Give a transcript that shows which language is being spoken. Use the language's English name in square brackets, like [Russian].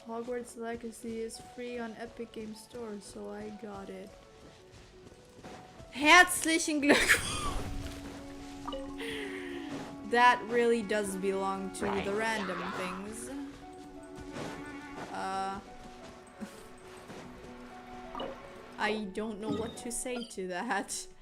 [English] Hogwarts Legacy is free on Epic Game Store, so I got it. [German] Herzlichen Glückwunsch! [English] That really does belong to the random things. I don't know what to say to that.